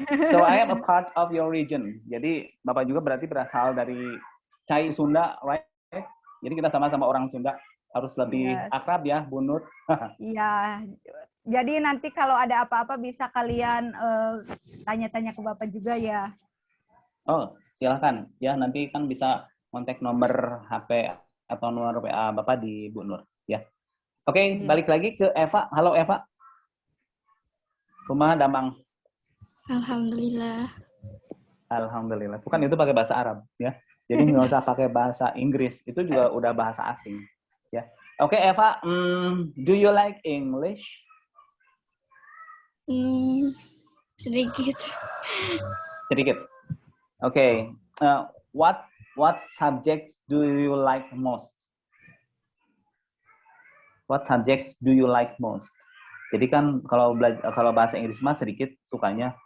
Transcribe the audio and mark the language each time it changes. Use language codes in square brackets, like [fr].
[en] So I am a part of your region. [id] Jadi Bapak juga berarti berasal dari Cai Sunda, [en] right? [id] Jadi kita sama-sama orang Sunda, harus lebih akrab ya, Bu Nur. Iya. Jadi nanti kalau ada apa-apa bisa kalian tanya-tanya ke Bapak juga ya. Oh, silakan. Ya, nanti kan bisa kontak nomor HP atau nomor WA Bapak di Bu Nur, ya. Oke, balik lagi ke Eva. Halo Eva. [su] Kumaha Damang? [id] Alhamdulillah. Alhamdulillah. Bukan itu pakai bahasa Arab, ya. Jadi nggak usah pakai bahasa Inggris. Itu juga udah bahasa asing, ya. [en] Oke, Eva. Do you like English? [id] Sedikit. Sedikit. Oke. [en] What what subjects do you like most? What subjects do you like most? [id] Jadi kan kalau bahasa Inggris mah sedikit sukanya.